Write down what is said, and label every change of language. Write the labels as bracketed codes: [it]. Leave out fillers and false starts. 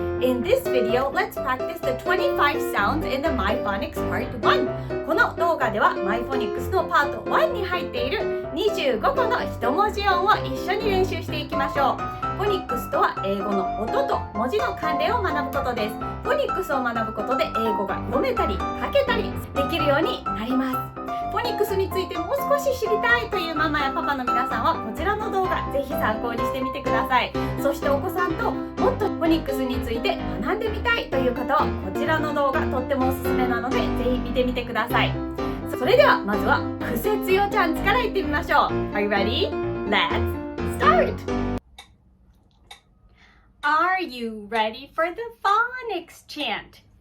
[en] In this video, let's practice the 25 sounds in the My Phonics Part 1. [ja] この動画では My Phonics のパート1に入っている25個の一文字音を一緒に練習していきましょう。フォニックスとは英語の音と文字の関連を学ぶことです。フォニックスを学ぶことで英語が読めたり書けたりできるようになります。フォニックスについてもう少し知りたいというママやパパの皆さんはこちらの動画ぜひ参考にしてみてください。そしてお子さんともっとフォニックスについて学んでみたいという方はこちらの動画とってもおすすめなのでぜひ見てみてください。それではまずはくせつよチャンツからいってみましょう。 [en] Are you ready? Let's start! Are you ready for the phonics chant?